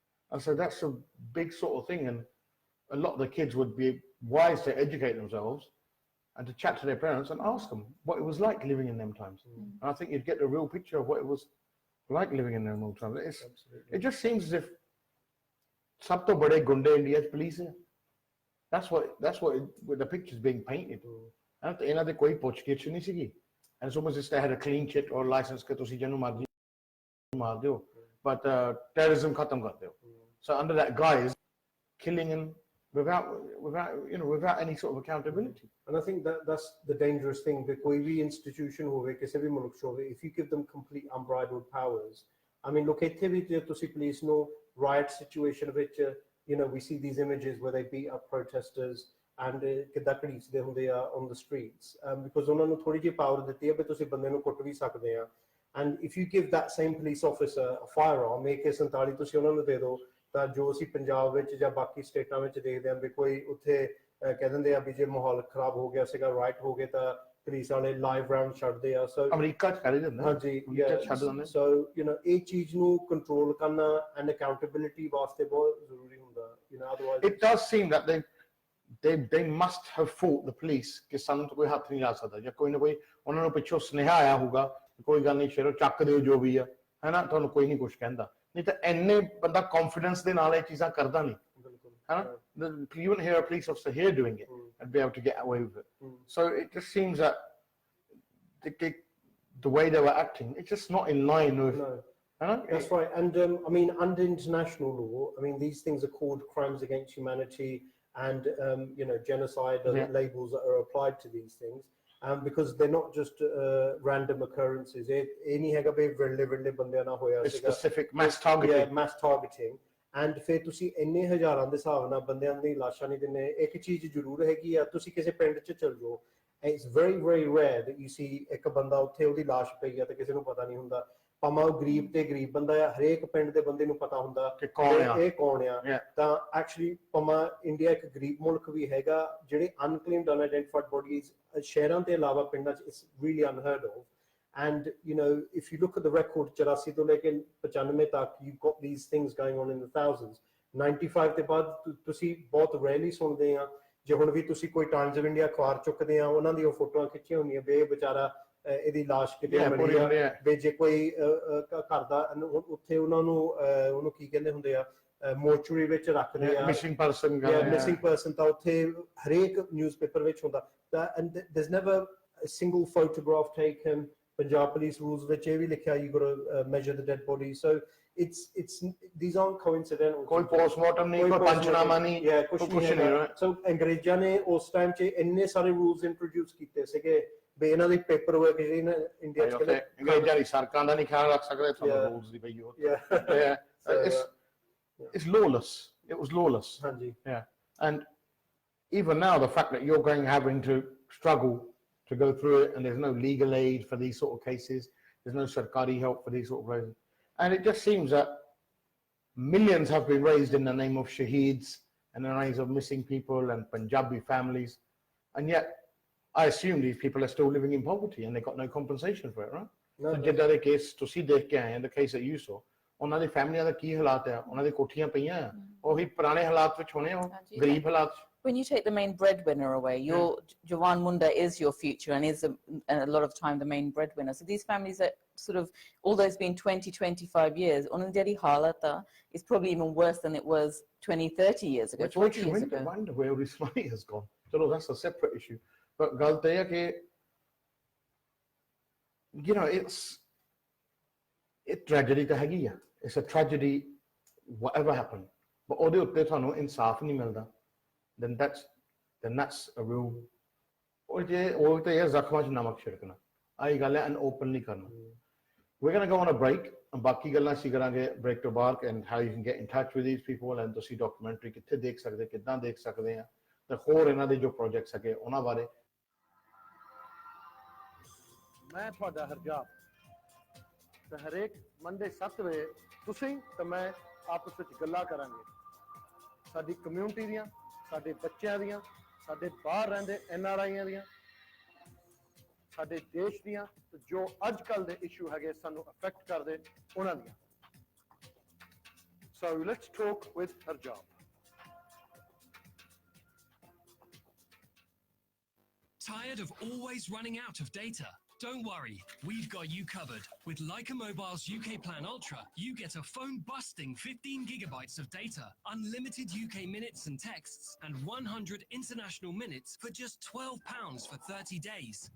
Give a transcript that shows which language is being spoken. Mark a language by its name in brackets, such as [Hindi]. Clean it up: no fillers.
[English] And so that's a big sort of thing, and a lot of the kids would be wise to educate themselves and to chat to their parents and ask them what it was like living in them times. And I think you'd get a real picture of what it was like living in them times. It just seems as if [Punjabi] sab to bade gunde [English] India's police hai. That's what the picture's being painted. [Punjabi] And ਇਹਨਾਂ ਦੇ ਕੋਈ ਪੁੱਛਗਿੱਛ ਨਹੀਂ ਸੀਗੀ, [English] and it's almost just they had a clean chit or license [Punjabi] ਕਿ ਤੁਸੀਂ ਜਿਹਨੂੰ ਮਰਜ਼ੀ ਮਾਰ ਦਿਓ, [English] but terrorism [Punjabi] ਖਤਮ ਕਰ ਦਿਓ. [English] So under that guise, killing and without any sort of accountability. And I think that's the dangerous thing, that [Punjabi] ਕੋਈ ਵੀ institution ਹੋਵੇ ਕਿਸੇ ਵੀ ਮੁਲਕ 'ਚ ਹੋਵੇ, [English] if you give them complete unbridled powers. I mean, look, [Punjabi] ਇੱਥੇ ਵੀ ਜੇ ਤੁਸੀਂ police ਨੂੰ riot situation ਵਿੱਚ, [English] we see these images where they beat up protesters and [Punjabi] ਕਿੱਦਾਂ ਘੜੀਸਦੇ ਹੁੰਦੇ ਆ [English] on the streets, because [Punjabi] ਉਹਨਾਂ ਨੂੰ ਥੋੜੀ ਜਿਹੀ ਪਾਵਰ ਦਿੱਤੀ ਹੈ ਵੀ ਤੁਸੀਂ ਬੰਦੇ ਨੂੰ ਕੁੱਟ ਵੀ ਸਕਦੇ ਆ. [English] And if you give that same police officer a firearm, [Punjabi] AK-47 ਤੁਸੀਂ ਉਹਨਾਂ ਨੂੰ ਦੇ ਦਿਓ, ਤਾਂ ਜੋ ਅਸੀਂ ਪੰਜਾਬ ਵਿੱਚ ਜਾਂ ਬਾਕੀ ਸਟੇਟਾਂ ਵਿੱਚ ਦੇਖਦੇ ਹਾਂ ਵੀ ਕੋਈ ਉੱਥੇ ਕਹਿ ਦਿੰਦੇ ਆ ਵੀ ਜੇ ਮਾਹੌਲ ਖਰਾਬ ਹੋ ਗਿਆ ਸੀਗਾ, ਰਾਈਟ ਹੋ ਗਏ, ਤਾਂ ਪੁਲਿਸ ਵਾਲੇ ਲਾਈਵ ਰਾਉਂਡ ਛੱਡਦੇ ਆ. ਸੋ ਅਮਰੀਕਾ ਚ ਕਰ ਦਿੰਦੇ ਹਾਂਜੀ, ਸੋ ਇਹ ਚੀਜ਼ ਨੂੰ ਕੰਟਰੋਲ ਕਰਨਾ ਐਂਡ ਅਕਾਊਂਟੇਬਿਲਿਟੀ ਵਾਸਤੇ ਬਹੁਤ ਜ਼ਰੂਰੀ ਹੁੰਦਾ. [English] Otherwise it does seem that they must have fought the police [Punjabi] ਕਿ ਸਾਨੂੰ ਤਾਂ ਕੋਈ ਹੱਥ ਨਹੀਂ ਲਾ ਸਕਦਾ, ਜਾਂ ਕੋਈ ਨਾ ਕੋਈ ਉਹਨਾਂ ਨੂੰ ਪਿੱਛੋਂ ਸੁਨੇਹਾ ਆਇਆ ਹੋਊਗਾ ਕੋਈ ਗੱਲ ਨਹੀਂ ਸ਼ੇਰੋ ਚੱਕ ਦਿਓ ਜੋ ਵੀ ਆ, ਹੈਨਾ, ਤੁਹਾਨੂੰ ਕੋਈ ਨਹੀਂ ਕੁਝ ਕਹਿੰਦਾ. ਨਹੀਂ ਤਾਂ ਇੰਨੇ ਬੰਦਾ ਕੌਨਫੀਡੈਂਸ ਦੇ ਨਾਲ ਇਹ ਚੀਜ਼ਾਂ ਕਰਦਾ ਨਹੀਂ, ਹੈਨਾ. [English] You wouldn't hear a police officer here doing it and be able to get away with it. So it just seems that the way they were acting, it's just not in line with. That's right. And I mean, under international law, I mean, these things are called crimes against humanity and genocide labels that are applied to these things, because they're not just random occurrences. [Punjabi] Any ਹੈਗਾ ਵੀ ਵਿਰਲੇ ਬੰਦਿਆਂ ਨਾਲ ਹੋਇਆ ਸੀਗਾ, [English] specific mass targeting. Mass targeting. [Punjabi] And ਫਿਰ ਤੁਸੀਂ ਇੰਨੇ ਹਜ਼ਾਰਾਂ ਦੇ ਹਿਸਾਬ ਨਾਲ ਬੰਦਿਆਂ ਦੀ ਲਾਸ਼ਾਂ ਨਹੀਂ ਦਿੰਦੇ. ਇੱਕ ਚੀਜ਼ ਜ਼ਰੂਰ ਹੈਗੀ ਆ, ਤੁਸੀਂ ਕਿਸੇ ਪਿੰਡ 'ਚ ਚਲ ਜਾਓ, [English] it's very rare that you see [Punjabi] ਇੱਕ ਬੰਦਾ ਉੱਥੇ ਉਹਦੀ ਲਾਸ਼ ਪਈ ਆ ਤੇ ਕਿਸੇ ਨੂੰ ਪਤਾ ਨਹੀਂ ਹੁੰਦਾ. ਭਾਵੇਂ ਉਹ ਗਰੀਬ ਤੇ ਗਰੀਬ ਬੰਦਾ ਆ, ਹਰੇਕ ਪਿੰਡ ਦੇ ਬੰਦੇ ਨੂੰ ਪਤਾ ਹੁੰਦਾ ਕਿ ਇਹ ਕੌਣ ਆ. ਤਾਂ ਐਕਚੁਅਲੀ ਭਾਵੇਂ ਇੰਡੀਆ ਇੱਕ ਗਰੀਬ ਮੁਲਕ ਵੀ ਹੈਗਾ, ਜਿਹੜੇ ਅਨਕਲੇਮਡ ਅਨਆਇਡੈਂਟੀਫਾਈਡ ਬੋਡੀਜ਼ ਸ਼ਹਿਰਾਂ ਦੇ ਇਲਾਵਾ ਪਿੰਡਾਂ 'ਚ [English] It's really unheard of. And if you look at the record 84 [Punjabi] ਤੋਂ ਲੈ ਕੇ [English] 95 ਤੱਕ, you've got these things going on in the thousands. [Punjabi] 95 ਦੇ ਬਾਅਦ ਤੁਸੀਂ ਬਹੁਤ ਰੇਅਰਲੀ ਸੁਣਦੇ ਆ. ਜੇ ਹੁਣ ਵੀ ਤੁਸੀਂ ਕੋਈ ਟਾਈਮਜ਼ ਆਫ ਇੰਡੀਆ ਅਖਬਾਰ ਚੁੱਕਦੇ ਆ, ਉਹਨਾਂ ਦੀਆਂ ਫੋਟੋਆਂ ਖਿੱਚੀਆਂ ਹੁੰਦੀਆਂ ਵੀ ਇਹ ਵਿਚਾਰਾ ਇਹਦੀ ਲਾਸ਼ ਕਿਤੇ ਮਿਲੀ ਆ, ਵੀ ਜੇ ਕੋਈ ਘਰ ਦਾ ਉੱਥੇ ਉਹਨਾਂ ਨੂੰ ਉਹਨੂੰ ਕੀ ਕਹਿੰਦੇ ਹੁੰਦੇ ਆ, ਮੋਰਚਰੀ ਵਿੱਚ ਰੱਖਦੇ ਆ, ਮਿਸਿੰਗ ਪਰਸਨ, ਤਾਂ ਉੱਥੇ ਹਰੇਕ ਨਿਊਜ਼ਪੇਪਰ ਵਿੱਚ ਹੁੰਦਾ. [English] And there's never a single photograph taken. Punjab police rules which [Punjabi] ਇਹ ਵੀ ਲਿਖਿਆ [English] you got to measure the dead body. So it's these aren't coincidental. [Hindi] कोई पोस्टमार्टम नहीं, कोई पंचनामा नहीं, yeah, कुछ नहीं है. [Punjabi] So अंग्रेਜ਼ਾਂ [Hindi] ने उस टाइम [Punjabi] 'ਚ ਇੰਨੇ ਸਾਰੇ rules introduce ਕੀਤੇ ਸੀਗੇ ਵੀ ਇਹਨਾਂ ਦੀ ਪੇਪਰ ਵਰਕ ਜਿਹੜੀ ਨਾ ਇੰਡੀਆ 'ਚ ਕਹਿੰਦੇ ਅੰਗਰੇਜ਼ਾਂ ਦੀ ਸੜਕਾਂ ਦਾ ਨਹੀਂ ਖਿਆਲ ਰੱਖ ਸਕਦੇ ਤੁਹਾਨੂੰ ਰੂਲਸ ਦੀ ਪਈ ਹੋ. [English] It's lawless. It was lawless. [Punjabi] ਹਾਂਜੀ. [English] Yeah. And even now the fact that you're having to struggle to go through it and there's no legal aid for these sort of cases, there's no sarkari help for these sort of cases, and it just seems that millions have been raised in the name of shaheeds and the names of missing people and Punjabi families, and yet I assume these people are still living in poverty and they got no compensation for it, right? No, [Punjabi] ਜਿੱਦਾਂ ਦੇ case ਤੁਸੀਂ ਦੇਖ ਕੇ ਆਏ, [English] the case that you saw, [Punjabi] ਉਹਨਾਂ ਦੀ ਫੈਮਲੀਆਂ ਦਾ ਕੀ ਹਾਲਾਤ ਹੈ, ਉਹਨਾਂ ਦੀ ਕੋਠੀਆਂ ਪਈਆਂ ਆ, ਉਹੀ ਪੁਰਾਣੇ ਹਾਲਾਤ ਵਿੱਚ ਹੋਣੇ, ਉਹ ਗਰੀਬ ਹਾਲਾਤ. [English] When you take the main breadwinner away, your Jawan Munda is your future and is a lot of time the main breadwinner. So these families that sort of, although it's been 20, 25 years, on the halata is probably even worse than it was 20, 30 years ago, 40 years ago. I wonder where all this money has gone. So that's a separate issue. [Punjabi] But ਗੱਲ ਤੇ ਹੈ ਕਿ [English] you know, it tragedy [Punjabi] ਤਾਂ ਹੈਗੀ ਆ. [English] It's a tragedy whatever happened. [Punjabi] But ਉਹਦੇ ਉੱਤੇ ਤੁਹਾਨੂੰ ਇਨਸਾਫ ਨਹੀਂ ਮਿਲਦਾ. [English] Then that's a real. [Punjabi] ਉਹ ਤੇ ਇਹ ਜ਼ਖਮਾਂ 'ਚ ਨਮਕ ਛਿੜਕਣਾ. ਆਹੀ ਗੱਲ ਹੈ, ਅਨਓਪਨ ਨਹੀਂ ਕਰਨਾ. [English] We're going to go on a break. [Punjabi] ਬਾਕੀ ਗੱਲਾਂ ਅਸੀਂ ਕਰਾਂਗੇ break ਤੋਂ ਬਾਅਦ, [English] and how you can get in touch with these people, [Punjabi] and ਤੁਸੀਂ documentary ਕਿੱਥੇ ਦੇਖ ਸਕਦੇ, ਕਿੱਦਾਂ ਦੇਖ ਸਕਦੇ ਆ, ਤੇ ਹੋਰ ਇਹਨਾਂ ਦੇ ਜੋ ਪ੍ਰੋਜੈਕਟਸ ਹੈਗੇ ਉਹਨਾਂ ਬਾਰੇ. ਮੈਂ ਤੁਹਾਡਾ ਹਰਜਾਪ, ਤੇ ਹਰੇਕ ਮੰਡੇ 7 ਵਜੇ ਤੁਸੀਂ ਤੇ ਮੈਂ ਆਪਸ ਵਿੱਚ ਗੱਲਾਂ ਕਰਾਂਗੇ ਸਾਡੀ ਕਮਿਊਨਿਟੀ ਦੀਆਂ, ਸਾਡੇ ਬੱਚਿਆਂ ਦੀਆਂ, ਸਾਡੇ ਬਾਹਰ ਰਹਿੰਦੇ NRIਆਂ ਦੀਆਂ, ਸਾਡੇ ਦੇਸ਼ ਦੀਆਂ, ਤੇ ਜੋ ਅੱਜ ਕੱਲ ਦੇ ਇਸ਼ੂ ਹੈਗੇ ਸਾਨੂੰ ਅਫੈਕਟ ਕਰਦੇ ਉਹਨਾਂ ਦੀਆਂ. [English] So let's talk with Harjap. Tired of always running out of data? Don't worry, we've got you covered. With Leica Mobile's UK Plan Ultra, you get a phone-busting 15 gigabytes of data, unlimited UK minutes and texts, and 100 international minutes for just £12 for 30 days.